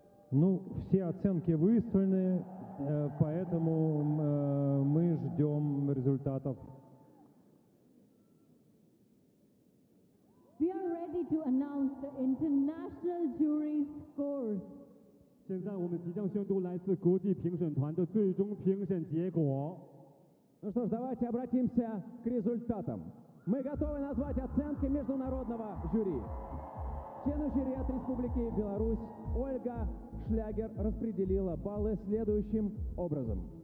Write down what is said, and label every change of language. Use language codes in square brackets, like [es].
[ru] Ну, все оценки выставлены, поэтому мы ждем результатов. [en] We are ready to announce the international jury scores. [zh] 现在我们即将宣读来自国际评审团的最终评审结果. [ru] Ну что ж, давайте обратимся к результатам. Мы готовы назвать оценки международного жюри. Члены жюри от Республики Беларусь Ольга Шлягер распределила баллы следующим образом.